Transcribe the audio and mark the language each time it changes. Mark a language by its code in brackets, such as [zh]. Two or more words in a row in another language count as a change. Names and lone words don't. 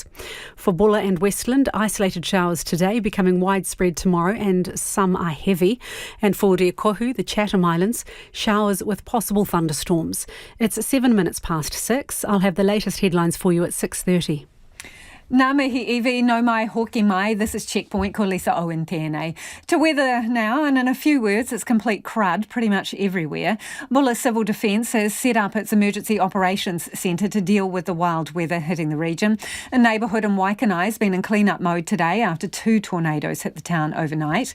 [en] For Bulla and Westland, isolated showers today, becoming widespread tomorrow and some are heavy. And for Reakohu, the Chatham Islands, showers with possible thunderstorms. It's 7 minutes past 6. I'll have the latest headlines for you at 6:30. [mi] Nā mihi iwi, no mai hoki mai. [en] This is Checkpoint, [mi] ko Lisa Owen tēnei. [en] To weather now, and in a few words, it's complete crud pretty much everywhere. Bulla Civil Defence has set up its Emergency Operations Centre to deal with the wild weather hitting the region. A neighbourhood in Waikanae has been in clean-up mode today after 2 tornadoes hit the town overnight.